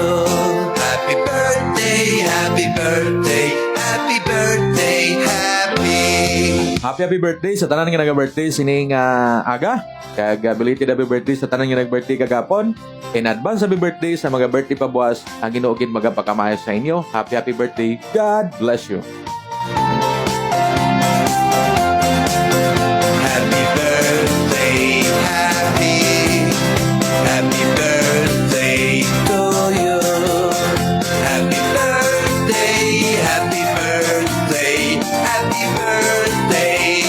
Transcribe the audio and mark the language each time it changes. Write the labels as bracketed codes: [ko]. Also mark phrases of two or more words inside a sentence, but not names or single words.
[en] Happy birthday, happy birthday, happy birthday, Happy birthday [hil] sa tanan nga naga-birthday sining aga. Kag [en] belated happy birthday [hil] sa tanan nga nag-birthday kagapon. [en] In advance happy birthday [hil] sa mga birthday pa buwas. Ang Ginoo gid magapakamayo sa inyo. [en] Happy birthday. God bless you. Happy birthday, happy birthday to you. Happy birthday, happy birthday, happy birthday,